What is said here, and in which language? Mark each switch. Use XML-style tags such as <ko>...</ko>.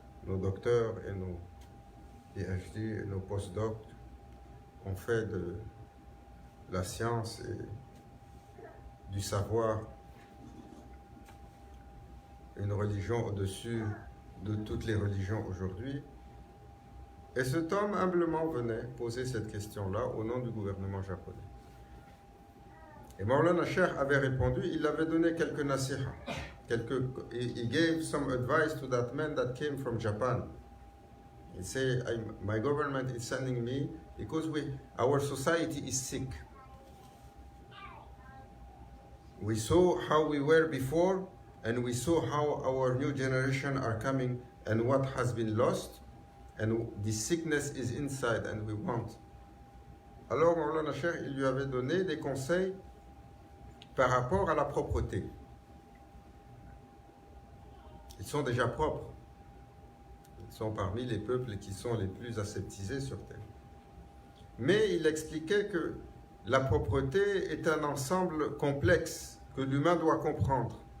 <fr>Nos docteurs et nos PhD et nos postdocs ont fait de la science et du savoir une religion au-dessus de toutes les religions aujourd'hui. Et cet homme humblement venait poser cette question-là au nom du gouvernement japonais. Et Maulana Sheikh avait répondu, il avait donné quelques nasiha.</fr> <en>He gave some advice to that man that came from Japan. He said, my government is sending me because our society is sick. We saw how we were before, and we saw how our new generation are coming and what has been lost, and the sickness is inside and we want.</en> <fr>Alors Maulana Sheikh, il lui avait donné des conseils par rapport à la propreté. Ils sont déjà propres. Ils sont parmi les peuples qui sont les plus aseptisés sur Terre. Mais il expliquait que la propreté est un ensemble complexe que l'humain doit comprendre.</fr>